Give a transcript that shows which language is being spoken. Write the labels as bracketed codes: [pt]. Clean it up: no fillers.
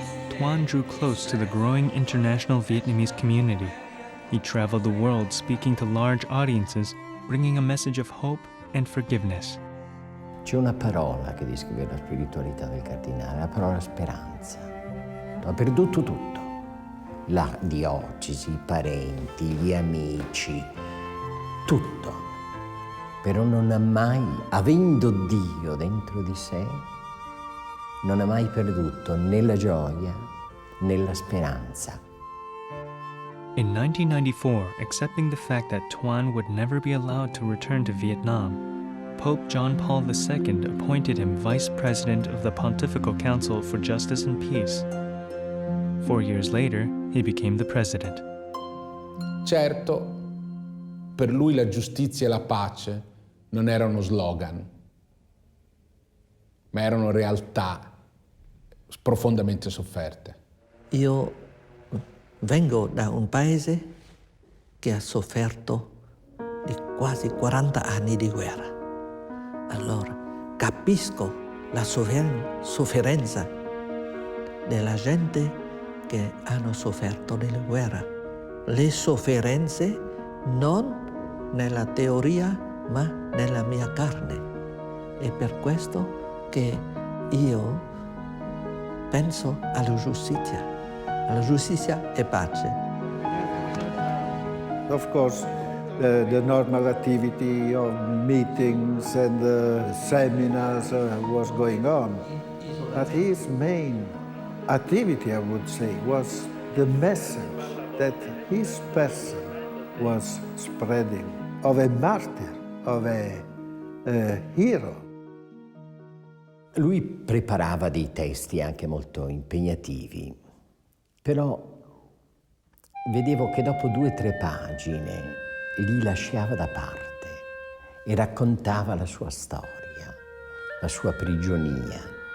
[en] Thuan drew close to the growing international Vietnamese community. He traveled the world speaking to large audiences, bringing a message of hope and forgiveness. [it] C'è una parola che descrive la spiritualità del cardinale, la parola speranza. Ha perduto tutto. La diocesi, i parenti, gli amici, tutto. Però non ha mai, avendo Dio dentro di sé, non ha mai perduto né la gioia né la speranza. [en] In 1994, accepting the fact that Thuan would never be allowed to return to Vietnam, Pope John Paul II appointed him Vice President of the Pontifical Council for Justice and Peace. 4 years later, he became the president. [it] Certo, per lui la giustizia e la pace non erano slogan, ma erano realtà profondamente sofferte. Io vengo da un paese che ha sofferto di quasi 40 anni di guerra. Allora capisco la sofferenza della gente che hanno sofferto nella guerra. Le sofferenze non nella teoria ma nella mia carne. È per questo che io penso alla giustizia e pace. [en] Of course, the normal activity of meetings and seminars was going on. But his main activity, I would say, was the message that his person was spreading of a martyr, of a hero. [it] Lui preparava dei testi anche molto impegnativi, però vedevo che dopo 2 o 3 pagine li lasciava da parte e raccontava la sua storia, la sua prigionia.